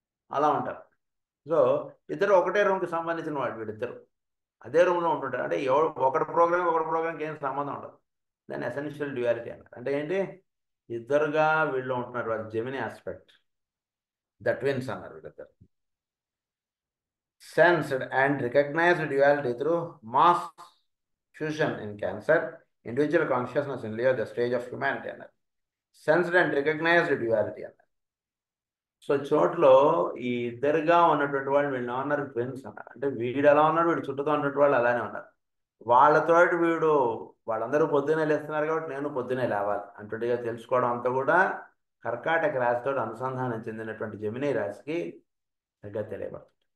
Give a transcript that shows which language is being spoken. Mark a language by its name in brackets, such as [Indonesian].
[Telugu] అలా ఉంటారు. సో ఇద్దరు ఒకటే రూమ్కి సంబంధించిన వాడు, వీడిద్దరు అదే రూమ్లో ఉంటుంటారు. అంటే ఒకటి ప్రోగ్రామ్కి ఏం సంబంధం ఉండదు. దాన్ని ఎసెన్షియల్ డ్యూయాలిటీ అన్నారు. అంటే ఏంటి, ఇద్దరుగా వీళ్ళు ఉంటున్నారు, వాళ్ళు జెమిని ఆస్పెక్ట్, ద ట్విన్స్ అన్నారు వీళ్ళిద్దరు. [English] Sensed and recognized duality through mass fusion in cancer, individual consciousness in Leo, the stage of humanity అన్నారు. Sensed and recognized duality అన్నారు. [Telugu] సో చోట్లో ఈ ఇద్దరుగా ఉన్నటువంటి వాళ్ళు వీళ్ళు ఉన్నారు ట్విన్స్ అన్నారు. అంటే వీడు ఎలా ఉన్నాడు, వీడు చుట్టూతో ఉన్నటువంటి వాళ్ళు అలానే ఉన్నారు. వాళ్ళతోటి వీడు, వాళ్ళందరూ పొద్దున్నే లేస్తున్నారు కాబట్టి నేను పొద్దున్నే లేవాలి అంటుగా తెలుసుకోవడం అంతా కూడా కర్కాటక రాశితో అనుసంధానం చెందినటువంటి జెమిని రాశికి సరిగ్గా తెలియబడుతుంది.